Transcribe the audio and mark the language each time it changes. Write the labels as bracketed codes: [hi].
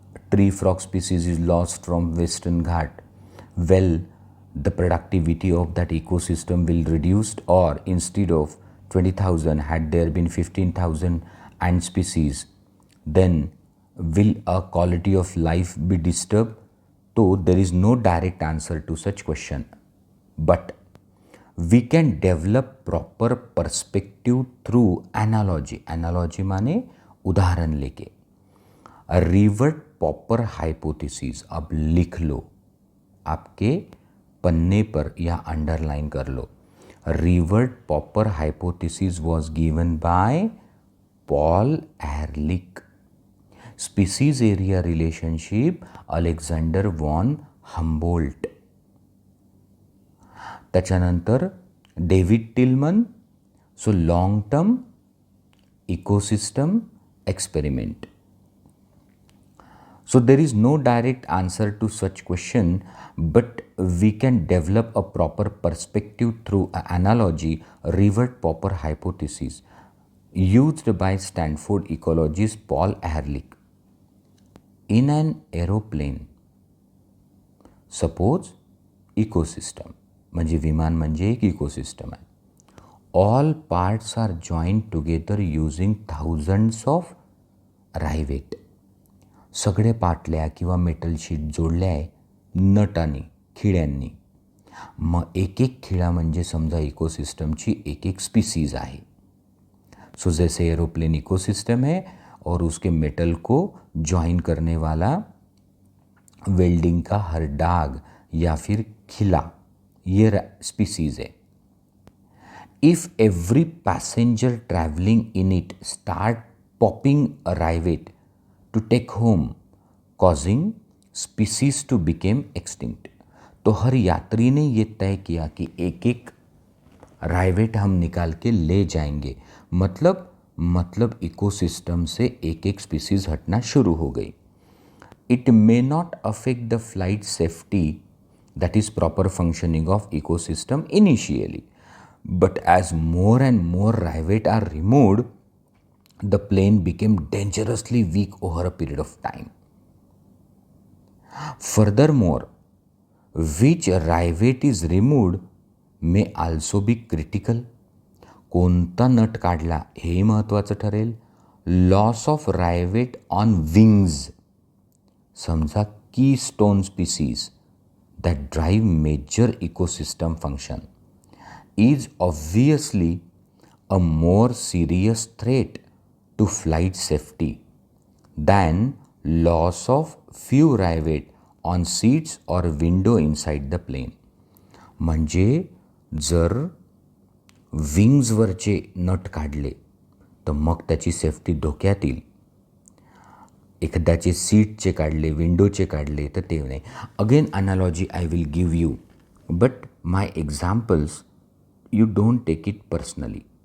[en] tree frog species is lost from Western Ghat. Well, the productivity of that ecosystem will reduced, or instead of 20,000 had there been 15,000 ant species, then will a quality of life be disturbed? So there is no direct answer to such question, but we can develop proper perspective through analogy. [hi] Analogy माने उदाहरण लेके. Revert popper hypothesis अब लिख लो, आपके पन्ने पर या underline कर लो. [en] Rivet popper hypothesis was given by Paul Ehrlich. Species area relationship Alexander von Humboldt. [mr] त्याच्यानंतर David Tillman. [en] So long term ecosystem experiment. So there is no direct answer to such question, but we can develop a proper perspective through an analogy. Revert Popper hypothesis used by Stanford ecologist Paul Ehrlich. In an aeroplane, suppose ecosystem, [mr] म्हणजे विमान म्हणजे एक ecosystem आहे. [en] All parts are joined together using thousands of rivets. [mr] सगळे पाटल्या किंवा metal sheet जोडल्या आहे नटांनी, खिळ्यांनी. मग एक एक खिळा म्हणजे समजा इकोसिस्टमची एक एक स्पीसीज आहे. [hi] सो जैसे एरोप्लेन इकोसिस्टम है और उसके मेटल को ज्वाइन करने वाला वेल्डिंग का हर डाग या फिर खिला, ये स्पीसीज है. [en] If every passenger travelling in it start popping a rivet to take home, causing species to become extinct. [hi] तो हर यात्री ने ये तय किया कि एक एक राइवेट हम निकाल के ले जाएंगे. मतलब इकोसिस्टम से एक एक स्पीसीज हटना शुरू हो गई. [en] It may not affect the flight safety, that is proper functioning of ecosystem initially, but as more and more rivet are removed, the plane became dangerously weak over a period of time. Furthermore, which rivet is removed may also be critical. [mr] कोणता nut काढला हे महत्त्वाचं ठरेल. [en] loss of rivet on wings, [mr] समजा [en] Keystone species that drive major ecosystem function, is obviously a more serious threat to flight safety than loss of few rivet on seats or window inside the plane. [mr] म्हणजे जर विंग्सवरचे nut काढले तर मग त्याची safety धोक्यात येईल. एखाद्याचे सीटचे काढले, विंडोचे काढले तर ते नाही. [en] Again analogy I will give you, but my examples you don't take it personally.